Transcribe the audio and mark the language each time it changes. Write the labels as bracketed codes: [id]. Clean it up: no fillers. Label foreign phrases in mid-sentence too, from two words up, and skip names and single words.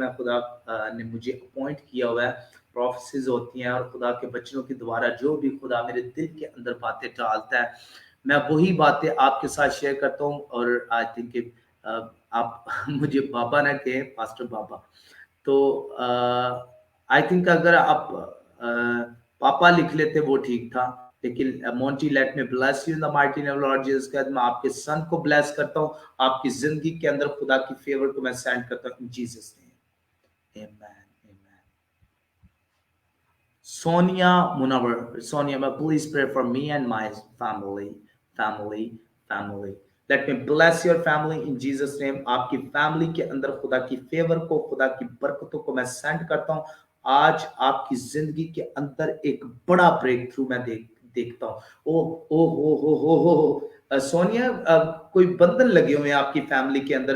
[hi] मैं खुदा ने मुझे अपॉइंट किया हुआ है. प्रोफेसीज होती हैं और खुदा के बच्चों के द्वारा जो भी खुदा मेरे दिल के अंदर बातें डालता है मैं वही बातें आपके साथ शेयर करता हूं. और [en] I think [hi] आप मुझे बाबा ना कहे, पास्टर बाबा. तो [en] I think [hi] अगर आप पापा लिख लेते वो ठीक था. लेकिन मोंटी, [en] let me bless you in the mighty name Lord Jesus Christ. [hi] मैं आपके सन को ब्लेस करता हूँ. आपकी जिंदगी के अंदर खुदा की फेवर को मैं सेंड करता हूँ [en] in Jesus name. [hi] आमेन. [en] Sonia Munawar, Sonia, please pray for me and my family. Let me bless your family in Jesus name. [hi] आपकी फैमिली के अंदर खुदा की फेवर को, खुदा की बरकतों को मैं सेंड करता हूँ. आज आपकी जिंदगी के अंदर एक बड़ा [en] break through [hi] मैं देखता हूँ. ओ ओ हो सोनिया, कोई बंधन लगे हुए हैं आपकी फैमिली के अंदर.